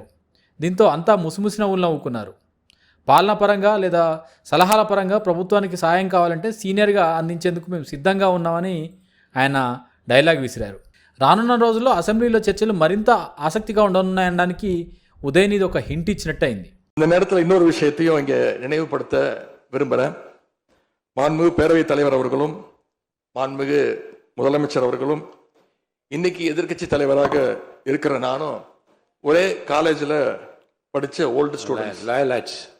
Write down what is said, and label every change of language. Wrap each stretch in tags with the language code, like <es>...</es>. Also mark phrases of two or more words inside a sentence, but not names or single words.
<te>దీంతో అంతా ముసిముసి నవ్వులు నవ్వుకున్నారు. పాలన పరంగా లేదా సలహాల పరంగా ప్రభుత్వానికి సాయం కావాలంటే సీనియర్గా అందించేందుకు మేము సిద్ధంగా ఉన్నామని ఆయన డైలాగ్ విసిరారు. రానున్న రోజుల్లో అసెంబ్లీలో చర్చలు మరింత ఆసక్తిగా ఉండనున్నాయనడానికి ఉదయనిధి ఒక హింట్ ఇచ్చినట్టు అయింది.</te> <ta>இந்த நேரத்தில் இன்னொரு விஷயத்தையும் இங்கே நினைவுபடுத்த விரும்புகிறேன். மாண்புமிகு பேரவைத் தலைவர் அவர்களும் மாண்புமிகு முதலமைச்சர் அவர்களும் இன்னைக்கு எதிர்க்கட்சி தலைவராக இருக்கிற நானும் ஒரே காலேஜில் படித்த</ta> <en>old student.</en>